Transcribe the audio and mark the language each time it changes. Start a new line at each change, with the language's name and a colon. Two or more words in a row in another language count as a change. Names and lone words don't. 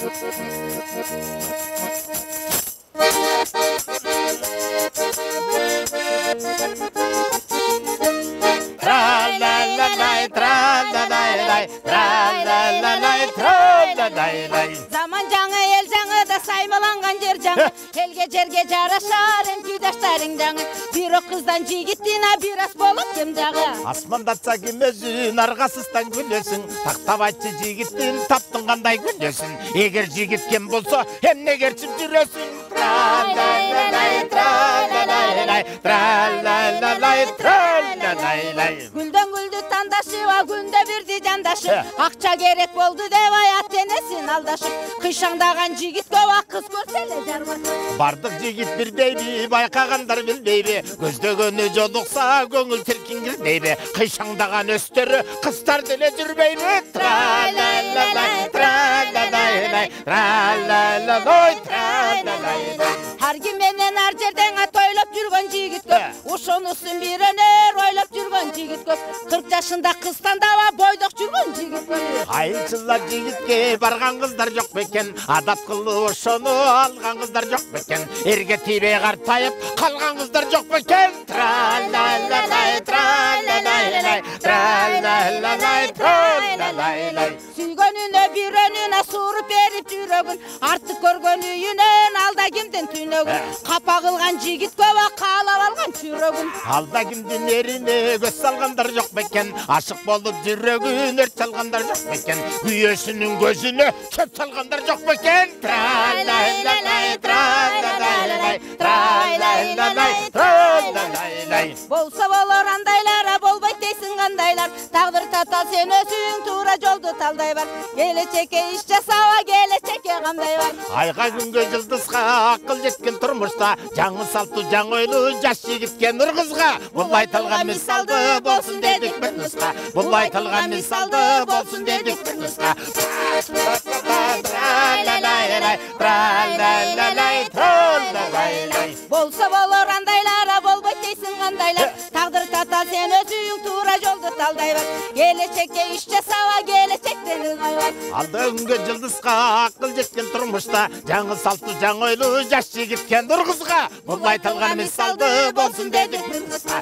Kyrgyz: Tra-la-la-lay, tra-la-lay-lay, tra-la-la-lay, tra-la-lay-lay. Zaman жаңы, ел жаңы да саймаланған жер жаңы. Елге жерге жарашар күйдаштарың жаңы. Бир кыздан жигиттин бир ас болуп кем жагы. Асмандатса ким өзүн аргасыздан күнөсүң. Тактап айтчы жигиттин таптың кандай күнөсүн. Эгер жигит кем болсо, эмне керчип жүрөсүң? Tra-la-la-lay, tra-la-lay-lay, tra-la-la-lay, tra-la-lay-lay. Гүлдөн гүлдү тандашып, күндө бирди жандашып. Акча керек болду деп аят энесин алдашып. Кыйшаңдаган жигит көп, кыз көрсө эле жарбашып. Бардык жигит бирдейби, байкагандар билбейби. Көздөгөнү жолукса, көңүл тиркиңирдейби. Кыйшаңдаган өстөрү кыздар деле жүрбөйбү. Tra-la-la-lay, tra-la-lay-lay, tra-la-la-lay, tra-la-lay-lay. Ар ким менен ар жерден тойлоп жүргөн жигит көп. Ошонусун бирөнөр ойлоп жүргөн жигит көп. 40 жашында кыз тандап бойдок жүргөн жигит көп. Айчылар жигитке барган кыздар жок бекен. Адат кылып ошону алган кыздар жок бекен. Эрге тийбей картайып калган кыздар жок бекен. Tra-la-la-lay, tra-la-lay-lay, tra-la-la-lay, tra-la-lay-lay. Сүйгөнүнө бирөнүнө суруп берип жүрөгүн. Артык көргөн үйүнөн алда кимдин түйнөгүн. Капа кылган жигит көп, каалап алган жүрөгүн. Алда кимдин эрине көз салгандар жок бекен. Ашык болуп жүрөгүн өрт салгандар жок бекен. Күйөөсүнүн көзүнө чөп салгандар жок бекен. Tra-la-la-lay, tra-la-la-lay, tra-la-la-lay, tra-la-la-lay. Болсо болор андайлар, болбойт дейсиң кандайлар. Тагдыр татал сен өзүң туура жолду талдай бар. Келечекке иш жасаба, келечекке кандай бар. Айга күнгө жылдызга акыл жеткен турмушта, жаңы салтуу жаңы ойлуу жаш жигитке нур кызга. Бул айтылган мисалды болсун дедик бир нуска. Бул айтылган мисалды болсун дедик бир нуска. Tra-la-la-lay, tra-la-la-lay, tra-la-la-lay.
Kazakh: Болса болор андайлар, болбойт дейсің қандайлар. Тағдыр тата сен өзің тура жолды талдай бар. Келешекке іш жасауа, келешектен ыңғай бар. Алдыңғы жылдызға ақыл жеткен тұрмышта, жаңы салты жаң ойлы жас жігіткен нұрғызға. Бұл айтылған мисалды болсын дедік бір нұсқа.